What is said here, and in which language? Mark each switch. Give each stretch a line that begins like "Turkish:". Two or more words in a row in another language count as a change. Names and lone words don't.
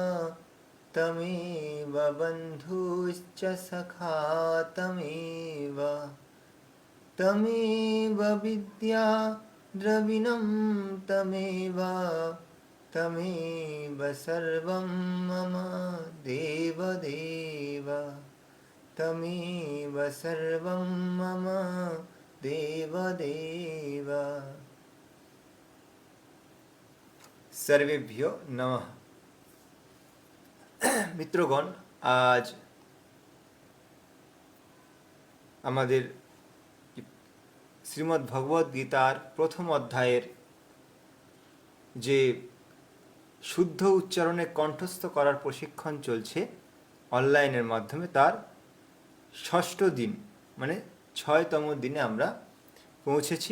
Sanskrit: तमेव बन्धुश्च सखा तमेव, तमेव विद्या द्रविणं तमेव, तमेव सर्वं मम देवदेव, तमेव सर्वं मम देवदेव। सर्वेभ्यो नमः।
Bangla: মিত্রগণ, আজ আমাদের শ্রীমদ্ ভগবদ গীতার প্রথম অধ্যায়ের যে শুদ্ধ উচ্চারণে কণ্ঠস্থ করার প্রশিক্ষণ চলছে অনলাইনের মাধ্যমে, তার ষষ্ঠ দিন মানে 6তম দিনে আমরা পৌঁছেছি।